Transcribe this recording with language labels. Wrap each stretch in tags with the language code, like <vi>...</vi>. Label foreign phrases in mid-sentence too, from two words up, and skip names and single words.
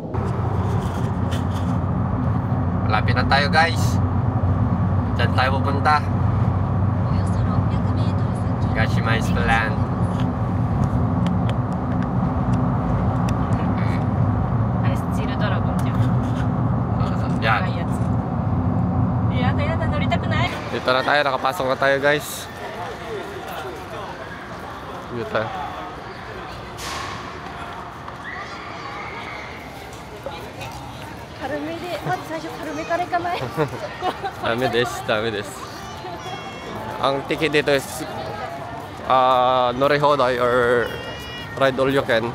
<tl>Malapit na tayo guys. Diyan tayo pupunta. Nagashima Spaland.</tl> <ja>Steel Dragon じゃん。</ja> <tl>Yan.</tl> <ja>長いやつ。やだやだ乗りたくない。</ja> <tl>Dito na tayo, nakapasok na tayo guys. Dito tayo. Dami des. Ang ticket dito is Norihodai or</tl> <en>Ride All You Can.</en>